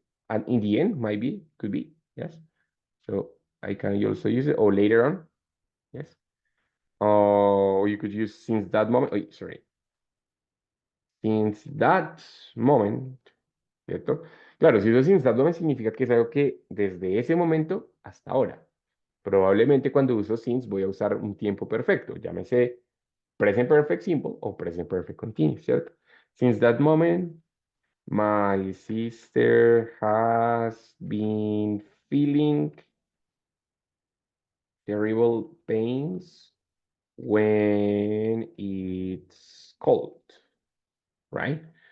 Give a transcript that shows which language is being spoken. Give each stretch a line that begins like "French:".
English: And in the end, might be, could be, yes. So I can also use it, or later on, yes. Or you could use since that moment. Oh, sorry. Since that moment, ¿cierto?
Spanish: Claro, si uso
English: since that moment
Spanish: significa que es algo que desde ese momento hasta ahora. Probablemente cuando uso since voy a usar un tiempo perfecto, llámese present perfect simple o present perfect continuous, ¿cierto?
English: Since that moment, my sister has been feeling terrible pains when it's cold, right?